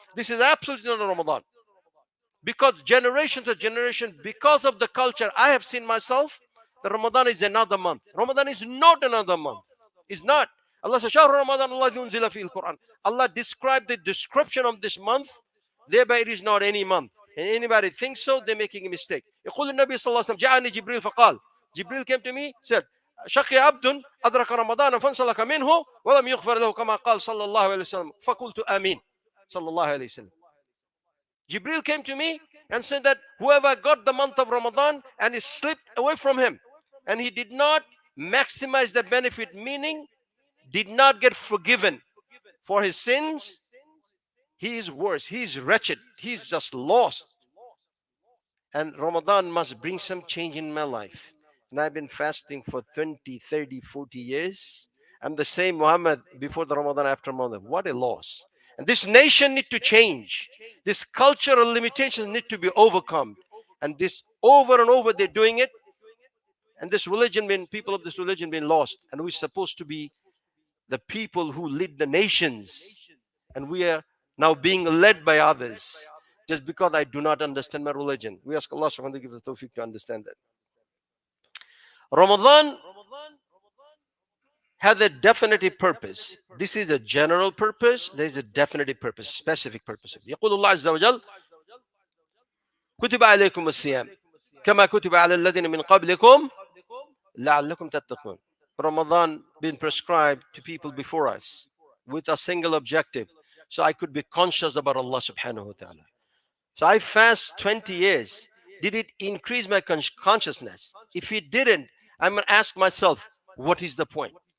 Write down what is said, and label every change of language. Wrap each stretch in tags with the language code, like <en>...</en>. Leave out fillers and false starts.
<en>This is absolutely not Ramadan. Because generation to generation, because of the culture I have seen myself, the Ramadan is another month. Ramadan is not another month. It's not. Allah says,</en> <ar>"Shahr Ramadan alladhi unzila fihi al-Quran."</ar> <en>Allah described the description of this month, thereby it is not any month. And anybody thinks so, they're making a mistake.</en> <ar>يقول النبي صلى الله عليه وسلم جاءني جبريل فقال,</ar> <en>Jibril came to me, said,</en> <ar>شقي عبد أدرك رمضان فانسلخ منه ولم يغفر له كما قال صلى الله عليه وسلم فقلت آمين صلى الله عليه وسلم.</ar> <en>Jibril came to me and said that whoever got the month of Ramadan and he slipped away from him and he did not maximize the benefit, meaning did not get forgiven for his sins, he is worse, he is wretched, he is just lost. And Ramadan must bring some change in my life. And I've been fasting for 20, 30, 40 years. I'm the same Muhammad before the Ramadan, after Ramadan. What a loss. And this nation need to change. These cultural limitations need to be overcome. And this over and over they're doing it. And this religion, people of this religion been lost. And we're supposed to be the people who lead the nations. And we are now being led by others. Just because I do not understand my religion. We ask Allah subhanahu wa ta'ala to give the tawfiq to understand that. Ramadan has a definitive purpose. This is a general purpose. There is a definitive purpose, specific purpose.</en> <ar>يقول الله عز وجل كتب عليكم الصيام كما كتب على الذين من قبلكم لعلكم تتقون.</ar> <en>Ramadan been prescribed to people before us with a single objective, so I could be conscious about Allah subhanahu wa ta'ala. So I fast 20 years. Did it increase my consciousness? If it didn't, I'm going to ask myself, what is the point?</en>